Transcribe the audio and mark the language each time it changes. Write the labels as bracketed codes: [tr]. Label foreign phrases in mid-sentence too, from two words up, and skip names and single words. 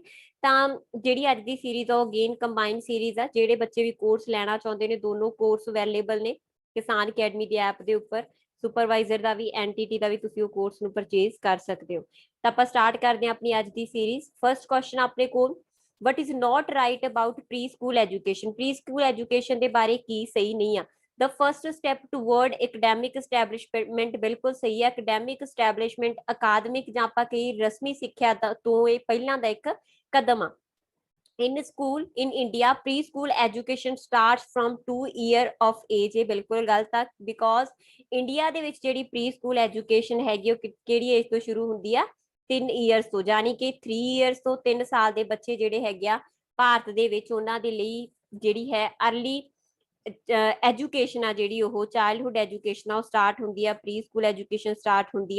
[pa] ਤਾਂ ਜਿਹੜੀ ਅੱਜ ਦੀ ਸੀਰੀਜ਼ ਆ ਉਹ [en] again combine series [pa] ਆ। ਜਿਹੜੇ ਬੱਚੇ ਵੀ ਕੋਰਸ ਲੈਣਾ ਚਾਹੁੰਦੇ ਨੇ ਦੋਨੋਂ [en] courses available [pa] ਨੇ ਕਿਸਾਨ ਅਕੈਡਮੀ ਦੀ ਐਪ ਦੇ ਉੱਪਰ। ਸੁਪਰਵਾਈਜ਼ਰ ਦਾ ਵੀ ਐਨਟੀਟੀ ਦਾ ਵੀ ਤੁਸੀਂ ਉਹ ਕੋਰਸ ਨੂੰ ਪਰਚੇਜ਼ ਕਰ ਸਕਦੇ ਹੋ। ਤਾਂ ਆਪਾਂ ਸਟਾਰਟ ਕਰਦੇ ਹਾਂ ਆਪਣੀ ਅੱਜ ਦੀ ਸੀਰੀਜ਼। [en] first question [pa] ਆਪਣੇ ਕੋਲ, [en] what is not right about preschool education? preschool education [pa] ਦੇ ਬਾਰੇ ਕੀ ਸਹੀ ਨਹੀਂ ਆ? [en] the first step toward academic establishment [pa] ਬਿਲਕੁਲ ਸਹੀ ਹੈ। [en] academic establishment [pa] ਅਕਾਦਮਿਕ ਜਾਂ ਆਪਾਂ ਕਹੀ ਰਸਮੀ ਸਿੱਖਿਆ ਤੋਂ ਇਹ ਪਹਿਲਾਂ ਦਾ ਇੱਕ ਕਦਮ ਆ। [en] in school in India preschool education starts from 2 year of age। [pa] ਇਹ ਬਿਲਕੁਲ ਗਲਤ ਆ, because ਇੰਡੀਆ ਦੇ ਵਿੱਚ ਜਿਹੜੀ [en] pre school education [pa] ਹੈਗੀ ਉਹ ਕਿਹੜੀ ਏਜ ਤੋਂ ਸ਼ੁਰੂ ਹੁੰਦੀ ਆ? 3 ਇਅਰਸ ਤੋਂ, ਯਾਨੀ ਕਿ 3 ਇਅਰਸ ਤੋਂ 3 ਸਾਲ ਦੇ ਬੱਚੇ ਜਿਹੜੇ ਹੈਗੇ ਆ ਭਾਰਤ ਦੇ ਵਿੱਚ ਉਹਨਾਂ ਦੇ ਲਈ ਜਿਹੜੀ ਹੈ [en] early education [pa] ਆ, ਜਿਹੜੀ ਉਹ [en] childhood education [pa] ਆ ਉਹ ਸਟਾਰਟ ਹੁੰਦੀ ਆ, [en] pre school education start [pa] ਹੁੰਦੀ ਆ।